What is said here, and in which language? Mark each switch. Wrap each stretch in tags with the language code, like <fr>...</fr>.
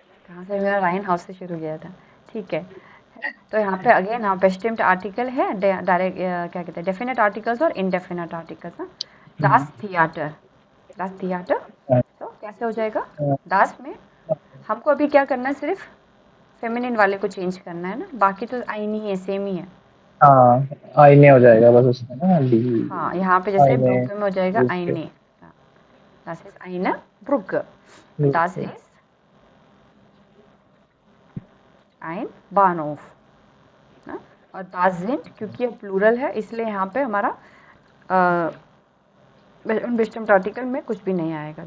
<hi>कहाँ से मेरा राइन हाउस से शुरू किया था। ठीक है, तो यहाँ पे अगेन हाँ बेस्टिम्ड आर्टिकल है, डायरेक्ट क्या कहते हैं, डेफिनेट आर्टिकल्स और इनडेफिनेट आर्टिकल्स। दास थिएटर, दास थिएटर। तो कैसे हो जाएगा, दास में हमको अभी क्या करना है, सिर्फ फेमिनिन वाले को चेंज करना है ना, बाकी तो आईनी है, सेम ही है। हाँ, आईने हो जाएगा बस उसमें ना, डी हाँ यहाँ पे जैसे</hi> <de>आईने</de> <hi>ब्रुक में हो जाएगा</hi> <de>ब्रुक आईने, das ist eine Brücke, das ist ein Bahnhof ना?</de> <hi>और</hi> <de>das sind</de> <hi>क्योंकि ये प्लूरल है इसलिए यहाँ पे हमारा बेस्टम्ड आर्टिकल में कुछ भी नहीं आएगा।</hi>